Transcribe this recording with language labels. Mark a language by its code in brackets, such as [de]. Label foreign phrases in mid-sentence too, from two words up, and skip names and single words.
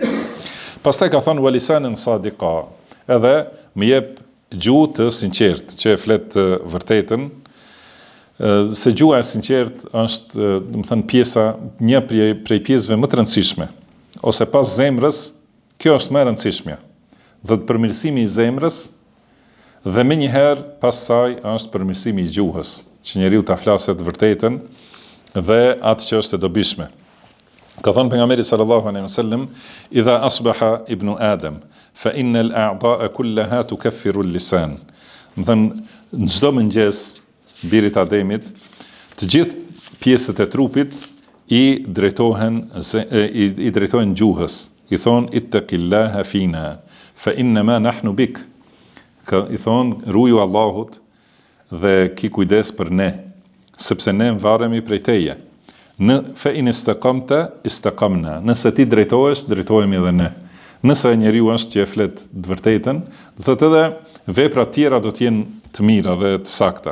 [sq] Pastaj ka thënë [ar] ولسانا صادقا, [sq] edhe më jep gjuhë të sinqertë, që e flet të vërtetën, se gjuha e sinqertë është, domethënë, një prej pjesëve më të rëndësishme, ose pas zemrës, kjo është më e rëndësishmja. Dhe të përmirësimi i zemrës, dhe më njëherë pas saj është përmirësimi i gjuhës, që njeriu ta flasë të vërtetën dhe atë që është e dobishme. Ka thënë pejgamberi [ar] صلى الله عليه وسلم إذا أصبح ابن آدم فإن الأعضاء كلها تكفر اللسان. [sq] Domethënë, në çdo mëngjes birit Ademit, të gjithë pjesët e trupit i drejtohen gjuhës. I thon [ar] اتق الله فينا فإنما نحن بك. [sq] I thon ruaju Allahut dhe ki kujdes për ne, sepse ne varemi prej teje. [ar] فإن استقمت استقمنا. [sq] Nëse ti drejtohesh, drejtohemi edhe ne. Nëse njeriu është që e flet të vërtetën, do thotë edhe veprat tjera do të jenë të mira dhe të sakta.